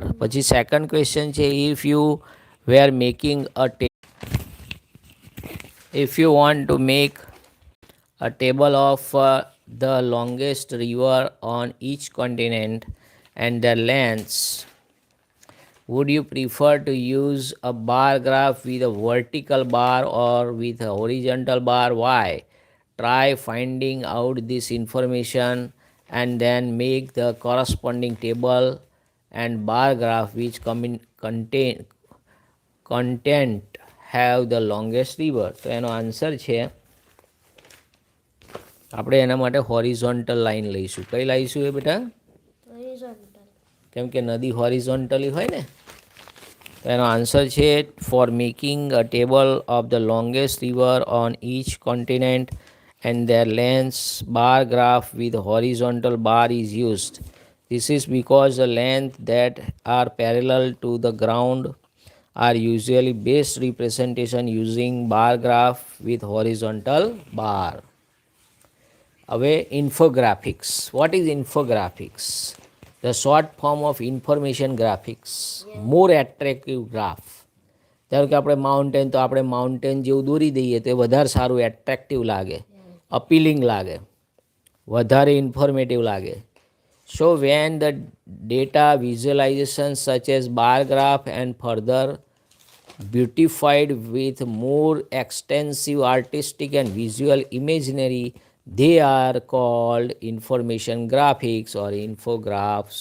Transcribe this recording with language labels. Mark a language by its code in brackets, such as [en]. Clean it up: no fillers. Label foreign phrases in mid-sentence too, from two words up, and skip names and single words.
[en] પછી second question છે, if you were making a if you want to make a table of the longest river on each continent and their lengths, would you prefer to use a bar graph with a vertical bar or with a horizontal bar? Why? Try finding out this information and then make the corresponding table and bar graph which content have the longest river. [gu] તો એનો આન્સર છે, આપણે એના માટે [en] horizontal line [gu] લઈશું. કઈ લાવીશું એ બેટા? કેમ કે નદી હોરિઝોન્ટલી હોય ને. તો એનો આન્સર છે, [en] for making a table of the longest river on each continent and their lengths, bar graph with horizontal bar is used. This is because the length that are parallel to the ground are usually best representation using bar graph with horizontal bar. [gu] હવે infographics. [en] What is infographics? The short form of information graphics. More attractive graph. [gu] ધારો કે આપણે માઉન્ટેન, તો આપણે માઉન્ટેન જેવું દોરી દઈએ તો એ વધારે સારું એટ્રેક્ટિવ લાગે, અપીલિંગ લાગે, વધારે ઇન્ફોર્મેટિવ લાગે. [en] So when the data visualization such as bar graph and further beautified with more extensive artistic and visual imaginary, they are called information graphics or infographs.